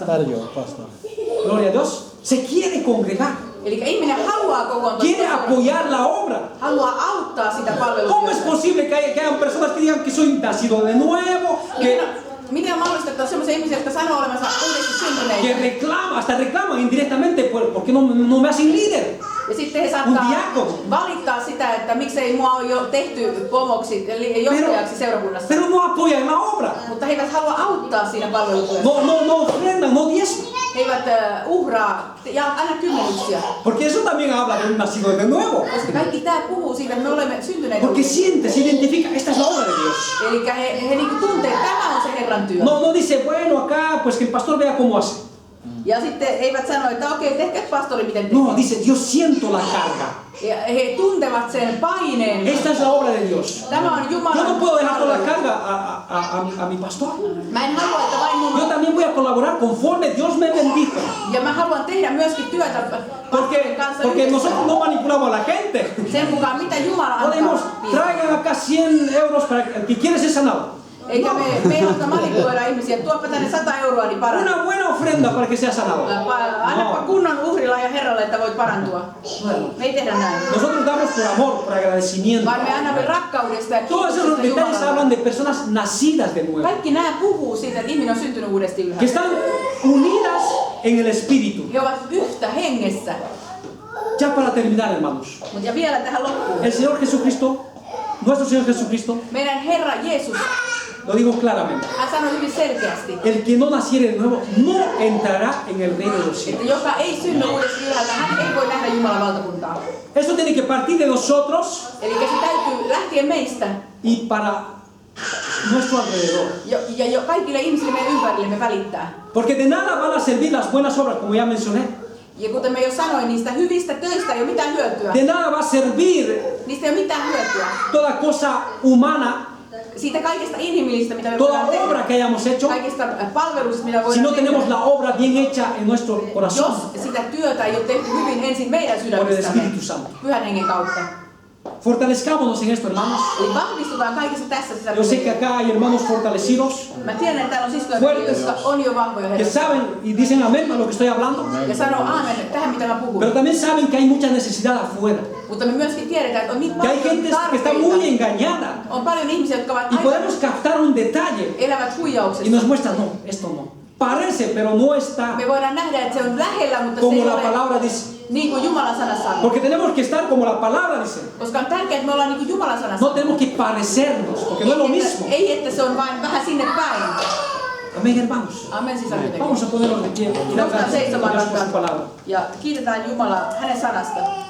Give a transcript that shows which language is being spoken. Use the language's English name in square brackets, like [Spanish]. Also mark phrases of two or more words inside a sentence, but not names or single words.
[Spanish] Gloria a Dios. Se quiere congregar. [Finnish] Eli ihminen haluaa kokoontua, [Spanish] Quiere apoyar la obra. [Finnish] haluaa auttaa sitä [Spanish] ¿Cómo es [Finnish] palvelustyötä. [Spanish] posible que hayan personas que digan que soy nacido de nuevo, [Finnish] Miten on mahdollista, että on sellaisia ihmisiä, jotka sanoo olevansa uudesti [Spanish] que [Finnish] syntyneitä? [Spanish] reclaman, hasta reclaman indirectamente, porque no me hacen líder? [Finnish] Ja sitten he [Spanish] Un [Finnish] saattaa [Spanish] diácono. [Finnish] valittaa sitä, että miksei mua ole jo tehty pomoksi, eli johtajaksi seurakunnassa. [Spanish] Pero no apoyan la obra. [Finnish] Mutta he eivät halua auttaa siinä palvelutyössä. [Spanish] No ofrendan, no diezman. [Finnish] He eivät uhraa ja anna kymmenyksiä. [Spanish] Porque eso también habla de un nacido de nuevo. [Finnish] Koska kaikki tää puhuu siitä, että me olemme syntyneet. [Spanish] Porque siente, se identifica, esta es la obra de Dios. [Finnish] Eli he niinku tuntee, että tämä on se Herran työ. [Spanish] No dice, bueno, acá, pues que el pastor vea cómo hace. [Finnish] Ja sitten eivät sano, että okei, tehkää pastori miten tekee. [Spanish] No, dice, yo siento la carga. [Finnish] Ja he tuntevat sen paineen. [Spanish] Esta es la obra de Dios. [Finnish] Tämä on [Spanish] Yo [Finnish] Jumalan [Spanish] no puedo dejar toda la [Finnish] palvelu. [Spanish] carga a mi pastor. [Finnish] Mä en halua, että vain mun... [Spanish] Yo también voy a colaborar conforme Dios me bendiga. [Finnish] Ja mä haluan tehdä myöskin työtä pastorin kanssa [Spanish] Porque [Finnish] yhdessä. [Spanish] nosotros no manipulamos a la gente. [Finnish] Sen mukaan, mitä Jumala [Spanish] Podemos, [Finnish] antaa. [Spanish] traigan acá 100 euros para el que quiere ser sanado. [Finnish] Eikä me ei halua manipuloida ihmisiä. Tuoppa tänne 100 euroa, niin paranna. [Spanish] Una buena ofrenda para que sea sanado. [Finnish] Annapa kunnon uhrilla ja Herralle, että voit parantua. [Spanish] Bueno, [Finnish] Me ei tehdä näin. [Spanish] nosotros damos por amor, por agradecimiento. [Finnish] Vaan me annamme rakkaudesta ja [Spanish] Todos esos [Finnish] kiitoksesta [Spanish] detalles [Finnish] Jumalalle. [Spanish] hablan de personas nacidas de nuevo, [Finnish] Kaikki nämä puhuu siitä, että ihminen on syntynyt uudesti [Spanish] que [Finnish] ylhäältä. [Spanish] están unidas en el Espíritu. [Finnish] He ovat yhtä hengessä. [Spanish] Ya para terminar, hermanos, [Finnish] Mut ja vielä tähän loppuun. [Spanish] el Señor Jesucristo, nuestro Señor Jesucristo, [Finnish] Meidän Herra Jeesus, [Spanish] lo digo claramente, [Finnish] hän sanoi hyvin selkeästi, [Spanish] el que no naciere de nuevo no entrará en el reino de los cielos. [Finnish] että joka ei synny uudesti ylhäältä, hän ei voi nähdä Jumalan valtakuntaa. [Spanish] Esto tiene que partir de nosotros [Finnish] Eli se täytyy lähteä meistä [Spanish] y para nuestro alrededor. [Finnish] ja kaikille ihmisille meidän ympärillemme välittää. [Spanish] Porque de nada van a servir las buenas obras, como ya mencioné. [Finnish] Ja kuten me jo sanoin, niistä hyvistä töistä ei ole mitään hyötyä. [Spanish] De nada va a servir [Finnish] Niistä ei ole mitään hyötyä. [Spanish] toda cosa humana, [Finnish] Siitä kaikesta inhimillistä, mitä me [Spanish] toda [Finnish] voidaan [Spanish] obra [Finnish] tehdä. [Spanish] que hayamos hecho, [Finnish] Kaikista palveluista, mitä [Spanish] si [Finnish] voidaan [Spanish] no tenemos [Finnish] tehdä. [Spanish] la obra bien hecha en nuestro corazón [Finnish] Jos sitä työtä ei ole tehty hyvin ensin meidän [Spanish] por el [Finnish] sydämistämme, [Spanish] Espíritu Santo. [Finnish] Pyhän hengen kautta. [Spanish] Fortalezcámonos en esto, hermanos. [Finnish] Eli vahvistutaan kaikessa tässä [Spanish] Yo sé que [Finnish] sisällä. [Spanish] acá hay hermanos fortalecidos [Finnish] Mä tiedän, että täällä on siskoja, [Spanish] Fuertes. [Finnish] jotka on jo vahvoja [Spanish] que [Finnish] Herrassa. [Spanish] saben y dicen amén a lo que estoy hablando, [Finnish] Ja sanoo aamen tähän, mitä mä puhun. [Spanish] pero también saben que hay mucha necesidad afuera. [Finnish] Mutta me myöskin tiedetään, että on niin [Spanish] Que hay [Finnish] paljon [Spanish] gente que está muy [Finnish] tarpeita. [Spanish] engañada [Finnish] On paljon ihmisiä, jotka ovat [Spanish] y [Finnish] aivan [Spanish] podemos captar un detalle [Finnish] elävät [Spanish] y [Finnish] huijauksessa. [Spanish] nos muestra, no, esto no. Parece, pero no está [Finnish] Me voidaan nähdä, että se on lähellä, mutta se [Spanish] como [Finnish] ei [Spanish] la [Finnish] ole [Spanish] palabra dice. [Finnish] niin kuin Jumalan sana sanoo. [Spanish] Porque tenemos que estar como la palabra dice. [Finnish] Koska on tärkeää, että me ollaan niin kuin Jumalan sana [Spanish] No [Finnish] sanoo. [Spanish] tenemos que parecernos, porque no es lo mismo. [Finnish] Ei, että se on vain vähän sinne päin. [Spanish] Amén, hermanos. [Finnish] Amen, sisarviteki. [Spanish] Vamos a ponernos de pie y dar [Finnish] Nostaa [Spanish] gracias a [Finnish] seisomaan [Spanish] Dios por su [Finnish] rakkaat. [Spanish] palabra. [Finnish] Ja kiitetään Jumalaa hänen sanasta.